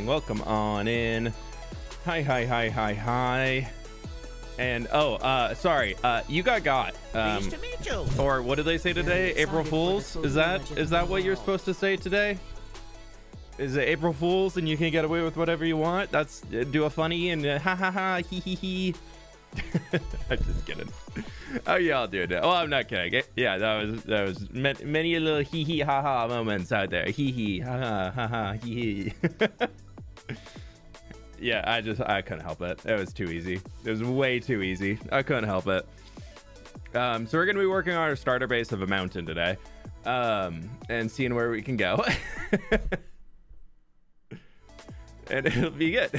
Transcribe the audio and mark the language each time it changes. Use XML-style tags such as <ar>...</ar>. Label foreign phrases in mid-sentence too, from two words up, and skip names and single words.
<en>Welcome on in. Hi. And sorry. You got. Pleased to meet you. Or what did they say today? April Fools? Is that what you're supposed to say today? Is it April Fools and you can get away with whatever you want? That's do a funny and ha ha ha hee. I'm just kidding. Oh yeah, I'll do it. Oh, I'm not kidding. Yeah, that was many little hee hee ha ha moments out there. Hee hee ha ha hee hee. Yeah, I couldn't help it. It was too easy. It was way too easy. I couldn't help it. So we're gonna be working on our starter base of a mountain today, and seeing where we can go. And it'll be good.</en>